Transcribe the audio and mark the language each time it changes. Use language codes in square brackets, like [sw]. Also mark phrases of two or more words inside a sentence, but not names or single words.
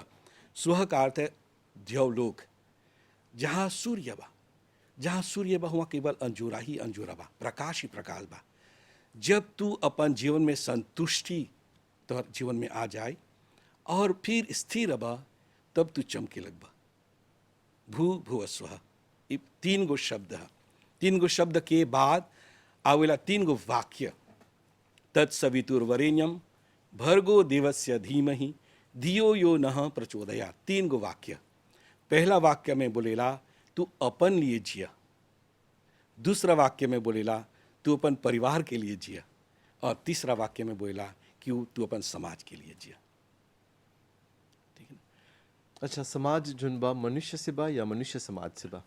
[bho] स्व का अर्थ है द्यवलोक, जहाँ सूर्य बा, जहाँ सूर्य बा वहाँ केवल अंजोरा ही अंजोरा बा, प्रकाश ही प्रकाश बा। जब तू अपन जीवन में संतुष्टि तो जीवन में आ जाए और फिर स्थिर बा, तब तू चमके लगबा। [sa] भू भुव स्व, [bho] ये 3 गो शब्द है। 3 गो शब्द के बाद आवेला 3 गो वाक्य। [sa] तत्सवितुर्वरेण्यम भर्गो देवस्य धीमहि धियो यो नः प्रचोदयात्। [bho] 3 गो वाक्य। पहला वाक्य में बोलेला तू अपन लिए जिया, दूसरा वाक्य में बोलेला तू अपन परिवार के लिए जिया, और तीसरा वाक्य में बोलेला कि तू अपन समाज के लिए जिया। ठीक है। अच्छा, समाज जुन बा मनुष्य से बा या मनुष्य समाज से बा?